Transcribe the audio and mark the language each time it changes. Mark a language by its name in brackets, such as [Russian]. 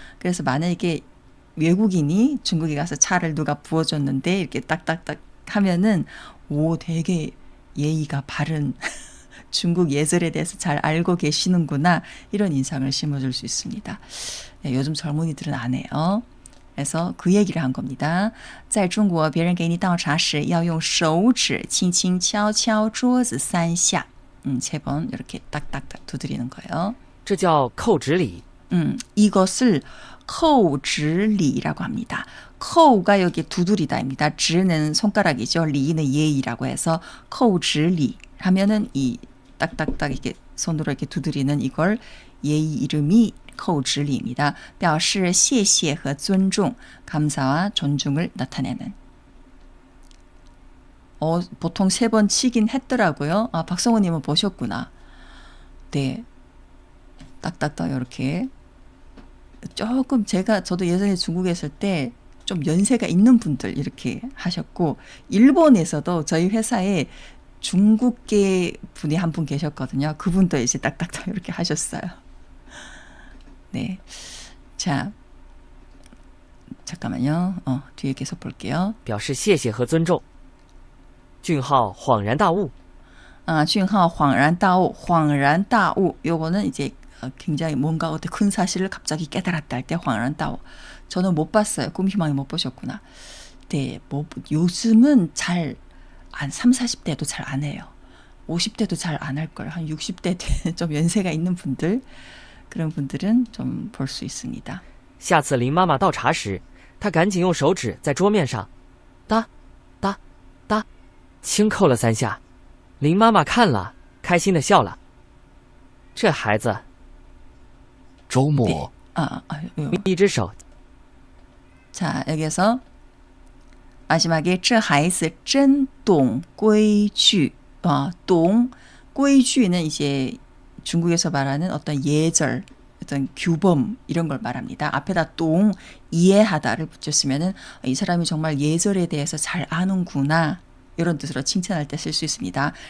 [Korean] 그래서 만약에 외국인이 중국에 가서 차를 누가 부어줬는데 이렇게 딱딱딱 하면은 오 되게 예의가 바른 중국 예절에 대해서 잘 알고 계시는구나 이런 인상을 심어줄 수 있습니다. 네, 요즘 젊은이들은 안 해요. 그래서 그 얘기를 한 겁니다. [Chinese] 在中国别人给你倒茶时要用手指轻轻敲敲桌子3下. [Korean] 3번 이렇게 딱딱딱 두드리는 거예요. [Chinese] 这这叫扣指礼。 [Korean] 이것을扣指礼라고 합니다. 扣가 여기 두드리다입니다. 指는 손가락이죠. 리는 예의라고 해서 扣指礼 하면은 이 딱딱딱 이렇게 손으로 이렇게 두드리는 이걸 예의 이름이 扣指礼입니다. [Chinese] 表示谢谢和尊重 [Korean] 감사와 존중을 나타내는. 보통 3번 치긴 했더라고요. 아, 박성호님은 보셨구나. 네, 딱딱딱 이렇게 조금 저도 예전에 중국에 있을 때 좀 연세가 있는 분들 이렇게 하셨고, 일본에서도 저희 회사에 중국계 분이 한 분 계셨거든요. 그분도 이제 딱딱딱 이렇게 하셨어요. 네, 자, 잠깐만요. 뒤에 계속 볼게요. [Chinese] 表示谢谢和尊重。俊浩恍然大悟。 [Korean] 준하오 恍然大悟, 恍然大悟. 요거는 이제 굉장히 뭔가 어떤 큰 사실을 갑자기 깨달았다 할 때 恍然大悟. 저는 못 봤어요. 꿈희망이 못 보셨구나. 네, 뭐 요즘은 잘 30, 40대도 잘 안 해요. 50대도 잘 안 할 걸. 한 60대 좀 연세가 있는 분들, 그런 분들은 좀 볼 수 있습니다. [Chinese] 下次林妈妈倒茶时，她赶紧用手指在桌面上哒哒哒轻扣了3下。林妈妈看了，开心的笑了。这孩子，周末 [Korean] 네. [Chinese] 一只手 [Korean] 자, 여기서 마지막에 [Chinese] 这孩子真懂规矩. [Korean] 懂规矩는 이제 중국에서 말하는 어떤 예절, 어떤 규범 이런 걸 말합니다. 앞에다 동 이해하다를 붙였으면은 이 사람이 정말 예절에 대해서 잘 아는구나, 이런 뜻으로 칭찬할 때 쓸 수 있습니다.